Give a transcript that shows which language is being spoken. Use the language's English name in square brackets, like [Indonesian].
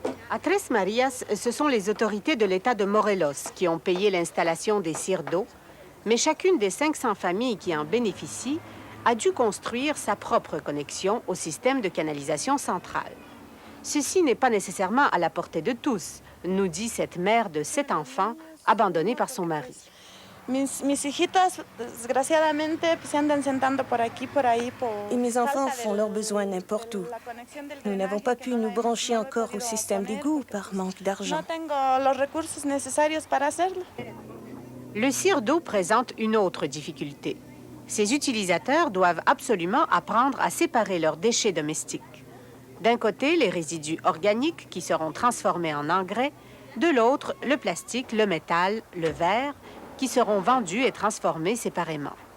[French] À Tres Marias, ce sont les autorités de l'État de Morelos qui ont payé l'installation des CIRDO, mais chacune des 500 familles qui en bénéficient a dû construire sa propre connexion au système de canalisation centrale. Ceci n'est pas nécessairement à la portée de tous, nous dit cette mère de 7 enfants abandonnée par son mari. [Spanish] Mis hijitas, desgraciadamente, se andan sentando por aquí, por ahí, por... [French] Et mes enfants font leurs besoins n'importe où. Nous n'avons pas pu nous brancher encore au système d'égout par manque d'argent. [Spanish] No tengo los recursos necesarios para hacerlo. [French] Le CIRDO présente une autre difficulté. Ses utilisateurs doivent absolument apprendre à séparer leurs déchets domestiques. D'un côté, les résidus organiques qui seront transformés en engrais, de l'autre, le plastique, le métal, le verre, qui seront vendus et transformés séparément.